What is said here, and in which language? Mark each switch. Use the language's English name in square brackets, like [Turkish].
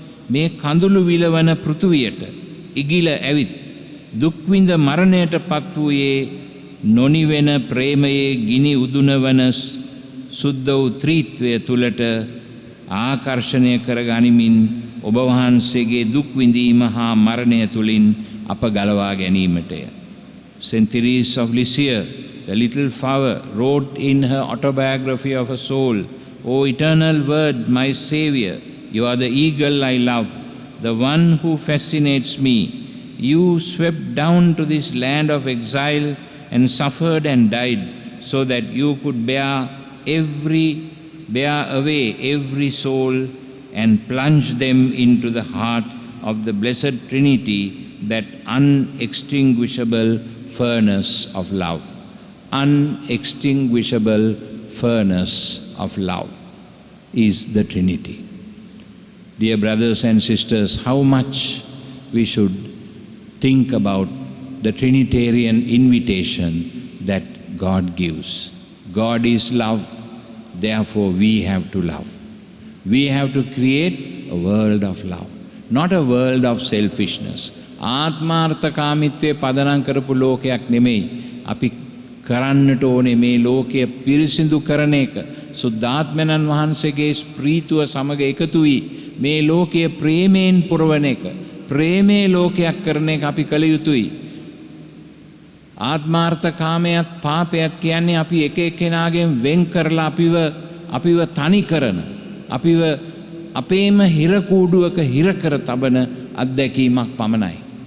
[Sinhala] මේ කඳුළු විලවන පෘථුවියට ඉගිල ඇවිත් දුක්විඳ මරණයට පත් වූයේ නොනිවෙන ප්‍රේමයේ ගිනි උදුනවන සුද්ධ වූ ත්‍රිත්වය තුළට ආකර්ෂණය කරගනිමින් ඔබ වහන්සේගේ දුක් විඳීම හා මරණය තුලින් අප ගලවා ගැනීමටය. [English] Saint Therese of Lisieux, the little flower, wrote in her autobiography of a soul, O eternal word, my Saviour, you are the eagle I love, the one who fascinates me. You swept down to this land of exile and suffered and died so that you could bear away every soul and plunge them into the heart of the blessed Trinity, that unextinguishable furnace of love. Unextinguishable furnace of love is the Trinity. Dear brothers and sisters, how much we should think about the Trinitarian invitation that God gives. God is love, therefore we have to love. We have to create a world of love, not a world of selfishness. [Sinhala] ආත්මාර්ථකාමීත්වයේ පදනම් කරපු ලෝකයක් නෙමෙයි. අපි කරන්නට ඕනේ මේ ලෝකය පිරිසිදු කරන එක. සුද්ධාත්මයන් වහන්සේගේ ස්ප්‍රීතුව සමග එකතු වී මේ ලෝකය ප්‍රේමයෙන් පුරවන එක. ප්‍රේමයේ ලෝකයක් කරන එක අපි කළ යුතුයි. ආත්මාර්ථකාමයට පාපයක් කියන්නේ අපි එක එක්කෙනාගෙන් වෙන් කරලා අපිව තනි කරන, අපිව අපේම හිර කූඩුවක හිර කර තබන අත්දැකීමක් පමණයි.